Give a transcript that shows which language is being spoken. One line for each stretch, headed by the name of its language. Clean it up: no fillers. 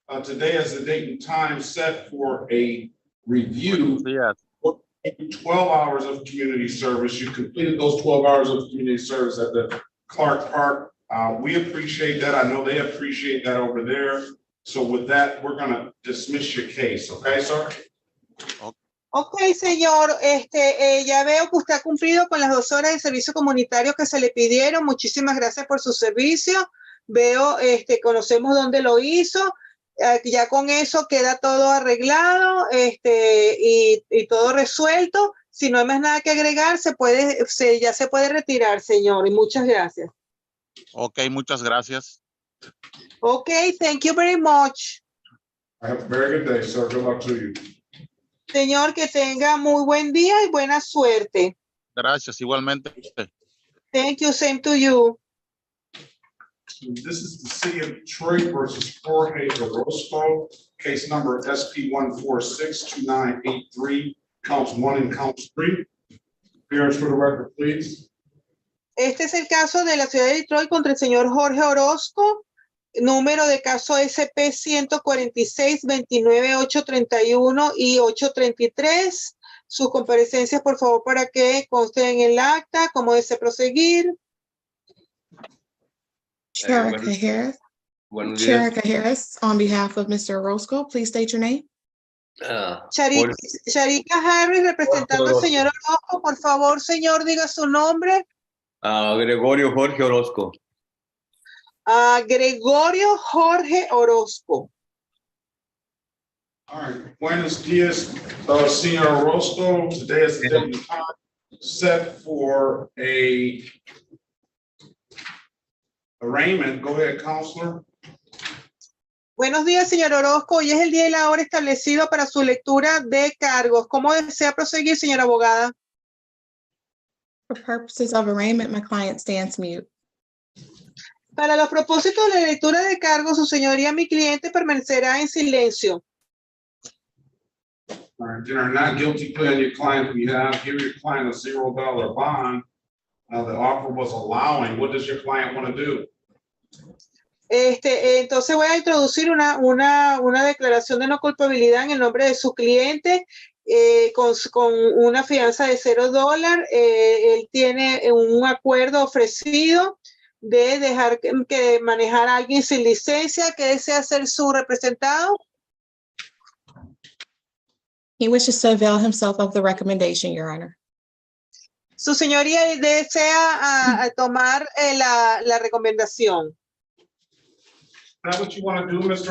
English: Today is the date and time set for a review. 12 hours of community service. You completed those 12 hours of community service at the Clark Park. We appreciate that. I know they appreciate that over there. So with that, we're going to dismiss your case. Okay, sir?
Spanish: Ok, señor, ya veo que usted ha cumplido con las 2 horas de servicio comunitario que se le pidieron. Muchísimas gracias por su servicio. Veo, conocemos dónde lo hizo. Ya con eso queda todo arreglado, y todo resuelto. Si no hay más nada que agregar, ya se puede retirar, señor. Y muchas gracias. Ok, muchas gracias.
English: Ok, thank you very much. Have a very good day, sir. Good luck to you.
Spanish: Señor, que tenga muy buen día y buena suerte. Gracias, igualmente.
English: Thank you, same to you. This is the city of Detroit versus Jorge Orozco, case number SP1462983, counts 1 and counts 3. Appearance for the record, please.
Spanish: Este es el caso de la ciudad de Detroit contra el señor Jorge Orozco. Número de caso SP 146-29-831 y 833. Sus comparecencias, por favor, para que consten en el acta. ¿Cómo desea proseguir?
English: Sharika Harris. Sharika Harris, on behalf of Mr. Orozco, please state your name.
Spanish: Sharika Harris, representando al señor Orozco. Por favor, señor, diga su nombre. Gregorio Jorge Orozco. Gregorio Jorge Orozco.
English: All right.
Spanish: Buenos dias,
English: Senior Orozco. Today is the date and time set for a arraignment. Go ahead, counselor.
Spanish: Buenos días, señor Orozco. Hoy es el día y la hora establecido para su lectura de cargos. ¿Cómo desea proseguir, señora abogada?
English: For purposes of arraignment, my client stands mute.
Spanish: Para los propósitos de la lectura de cargos, su señoría, mi cliente, permanecerá en silencio.
English: All right, dinner, not guilty plea on your client. We have give your client a $0 bond. The offer was allowing. What does your client want to do?
Spanish: Entonces voy a introducir una declaración de no culpabilidad en el nombre de su cliente, con una fianza de $0. Él tiene un acuerdo ofrecido de dejar que manejar a alguien sin licencia. ¿Qué desea ser su representado?
English: He wishes to avail himself of the recommendation, Your Honor.
Spanish: Su señoría desea tomar la recomendación.
English: Is that what you want to do, Mr.